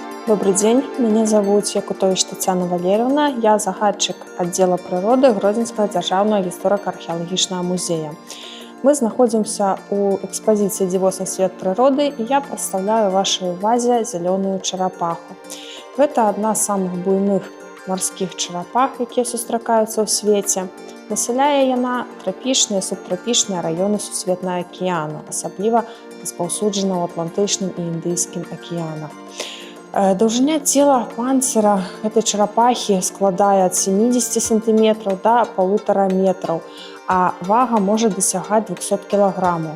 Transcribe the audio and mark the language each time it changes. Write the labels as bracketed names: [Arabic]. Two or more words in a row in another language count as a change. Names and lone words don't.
[Russian] Добрый день, меня зовут Якутович Татьяна Валерьевна, я загадчик отдела природы Гродзенского державного историко-археологического музея. Мы находимся у экспозиции «Дивосный свет природы», и я представляю вашей увазе зеленую черепаху. Это одна з самых буйных морских черепах, [Belarusian] які сустракаюцца ў свеце. Насяляе яна трапічныя і субтрапічныя раёны сусветнага акіяну, асабліва распаўсюджана ў Атлантычным і Індыйскім акіянах. Даўжыня цела панцыра гэтай чарапахі складае ад 70 см да 1,5 метраў, а вага можа дасягаць 200 кг.